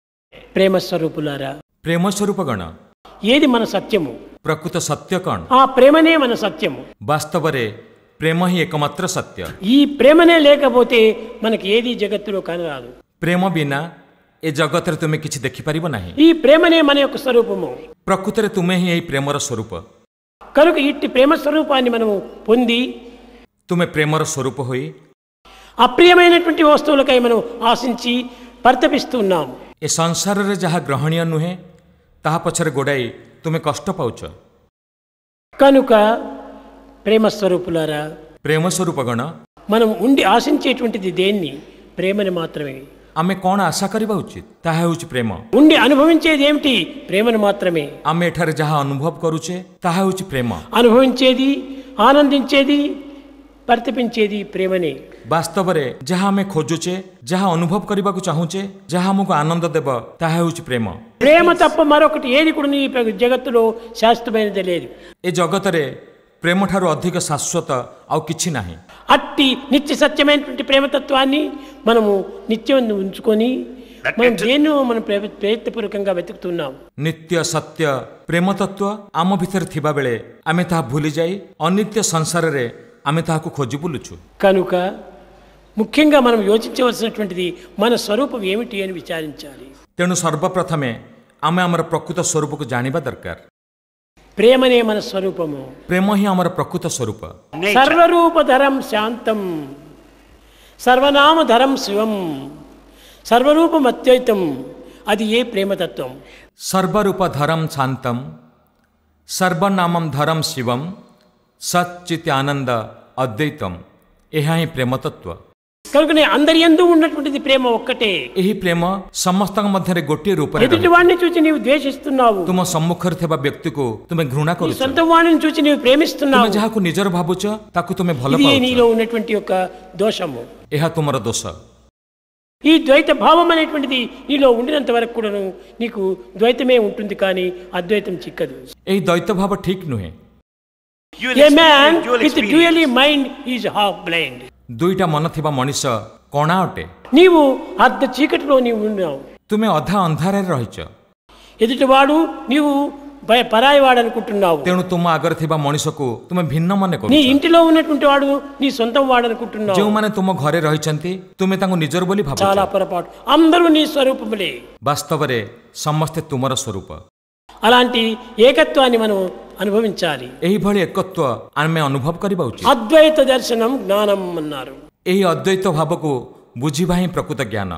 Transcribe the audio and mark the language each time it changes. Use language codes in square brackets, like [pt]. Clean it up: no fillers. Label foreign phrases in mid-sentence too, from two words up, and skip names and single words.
[te] ప్రేమ స్వరూపులారా, [or] ପ୍ରେମ ସ୍ୱରୂପଗଣ [te] ఏది మన సత్యము? [or] ପ୍ରକୃତ ସତ୍ୟ କଣ? [te] ఆ ప్రేమనే మన సత్యము. [or] ବାସ୍ତବରେ ପ୍ରେମ ହିଁ ଏକମାତ୍ର ସତ୍ୟ। [te] ఈ ప్రేమనే లేకపోతే మనకి ఏది జగత్తులో కానరాదు. [or] ପ୍ରେମ ବିନା ଏ ଜଗତରେ ତୁମେ କିଛି ଦେଖିପାରିବ ନାହିଁ। [te] ఈ ప్రేమనే మన యొక్క స్వరూపము. [or] ପ୍ରକୃତରେ ତୁମେ ହିଁ ଏହି ପ୍ରେମର ସ୍ୱରୂପ। [te] కనుక ఇట్టి ప్రేమ స్వరూపాన్ని మనము పొంది [or] ତୁମେ ପ୍ରେମର ସ୍ୱରୂପ ହୋଇ [te] అప్రియమైనటువంటి వస్తువులకై మనం ఆశించి పరితపిస్తున్నాం. [or] ଏ ସଂସାରରେ ଯାହା ଗ୍ରହଣୀୟ ନୁହେଁ ତାହା ପଛରେ ଗୋଡ଼ାଇ ତୁମେ କଷ୍ଟ ପାଉଛ। [te] కనుక ప్రేమ స్వరూపులారా, [or] ପ୍ରେମ ସ୍ୱରୂପଗଣ [te] మనం ఉండి ఆశించేటువంటిది దేన్ని? ప్రేమని మాత్రమే. [or] ଆମେ କ'ଣ ଆଶା କରିବା ଉଚିତ ତାହା ହେଉଛି ପ୍ରେମ। [te] ఉండి అనుభవించేది ఏమిటి? ప్రేమను మాత్రమే. [or] ଆମେ ଏଠାରେ ଯାହା ଅନୁଭବ କରୁଛେ ତାହା ହେଉଛି ପ୍ରେମ। [te] అనుభవించేది, ఆనందించేది, పరితపించేది ప్రేమనే. [or] ବାସ୍ତବରେ ଯାହା ଆମେ ଖୋଜୁଛେ, ଯାହା ଅନୁଭବ କରିବାକୁ ଚାହୁଁଛେ, ଯାହା ଆମକୁ ଆନନ୍ଦ ଦେବ ତାହା ହେଉଛି ପ୍ରେମ। [te] ప్రేమ తప్ప మరొకటి ఏది కూడా ఈ జగత్తులో శాశ్వతమైనది లేదు. [or] ଏ ଜଗତରେ ପ୍ରେମଠାରୁ ଅଧିକ ଶାଶ୍ୱତ ଆଉ କିଛି ନାହିଁ। [te] అట్టి నిత్య సత్యమైనటువంటి ప్రేమతత్వాన్ని మనము నిత్యం ఉంచుకొని మనం దేన్నో మనం ప్రయత్నపూర్వకంగా వెతుకుతున్నాం. [or] ନିତ୍ୟ ସତ୍ୟ ପ୍ରେମ ତତ୍ତ୍ୱ ଆମ ଭିତରେ ଥିବାବେଳେ ଆମେ ତାହା ଭୁଲିଯାଇ ଅନିତ୍ୟ ସଂସାରରେ ଆମେ ତାହାକୁ ଖୋଜି ବୁଲୁଛୁ। [te] కనుక ముఖ్యంగా మనం యోచించవలసినటువంటిది మన స్వరూపం ఏమిటి అని విచారించాలి. [or] ତେଣୁ ସର୍ବପ୍ରଥମେ ଆମେ ଆମର ପ୍ରକୃତ ସ୍ୱରୂପକୁ ଜାଣିବା ଦରକାର। [te] ప్రేమనే మన స్వరూపము. [or] ପ୍ରେମ ହିଁ ଆମର ପ୍ରକୃତ ସ୍ୱରୂପ। [sa] సర్వరూపధరం శాంతం సర్వనామధరం శివం సర్వరూపం అద్వైతం, [te] అది ఏ ప్రేమతత్వం? [sa] సర్వరూప ధరం శాంతం సర్వనామం ధరం శివం సచ్చిత్ ఆనంద అద్వైతం, [or] ଏହା ହିଁ ପ୍ରେମ ତତ୍ତ୍ୱ। [te] కనుకనే అందరి యందు ఉన్నటువంటిది ప్రేమ ఒక్కటే. [or] ଏହି ପ୍ରେମ ସମସ୍ତଙ୍କ ମଧ୍ୟରେ ଗୋଟିଏ ରୂପରେ [te] ఎదుటి వాడిని చూసి నీవు ద్వేషిస్తున్నావు, [or] ତୁମ ସମ୍ମୁଖରେ ଥିବା ବ୍ୟକ୍ତିକୁ ତୁମେ ଘୃଣା [te] నీ [or] କରୁଛ, [te] సొంత వాడిని చూసి నీవు [or] ତୁମେ [te] ప్రేమిస్తున్నావు. [or] ଯାହାକୁ ନିଜର ଭାବୁଛ ତାକୁ ତୁମେ ଭଲ [te] ఇది [or] ପାଉଛ, [te] నీలో ఉన్నటువంటి యొక్క దోషము. [or] ଏହା ତୁମର ଦୋଷ। [te] ఈ ద్వైత భావం అనేటువంటిది నీలో ఉండినంత వరకు కూడాను నీకు ద్వైతమే ఉంటుంది, కానీ అద్వైతం చిక్కదు. [or] ଏହି ଦ୍ୱୈତ ଭାବ ଠିକ୍ ନୁହେଁ। [en] A man with dually mind is half blind. [or] ଦୁଇଟା ମନ ଥିବା ମଣିଷ କଣା ଅଟେ? [te] నీవు అర్ధ చీకటిలో నీవు ఉన్నావు. [or] ତୁମେ ଅଧା ଅନ୍ଧାରରେ ରହିଛ, [te] ఎదుటివాడు నీవు పరాయి వాడు అనుకుంటున్నావు. [or] ତେଣୁ ତୁମ ଆଗରେ ଥିବା ମଣିଷକୁ ତୁମେ ଭିନ୍ନ ମନେ [te] నీ [or] କରୁଛ। [te] ఇంటిలో ఉన్నటువంటి వాడు నీ సొంతం వాడు అనుకుంటున్నావు. [or] ଯେଉଁମାନେ ତୁମ ଘରେ ରହିଛନ୍ତି ତୁମେ ତାଙ୍କୁ ନିଜର ବୋଲି ଭାବୁଛ। [te] చాలా పొరపాటు. అందరూ నీ స్వరూపములే. [or] ବାସ୍ତବରେ ସମସ୍ତେ ତୁମର ସ୍ୱରୂପ। [te] అలాంటి ఏకత్వాన్ని మనం అనుభవించాలి. [or] ଏହିଭଳି ଏକତ୍ୱ ଆମେ ଅନୁଭବ କରିବା ଉଚିତ। [te] అద్వైత దర్శనం జ్ఞానం అన్నారు. [or] ଏହି ଅଦ୍ୱୈତ ଭାବକୁ ବୁଝିବା ହିଁ ପ୍ରକୃତ ଜ୍ଞାନ।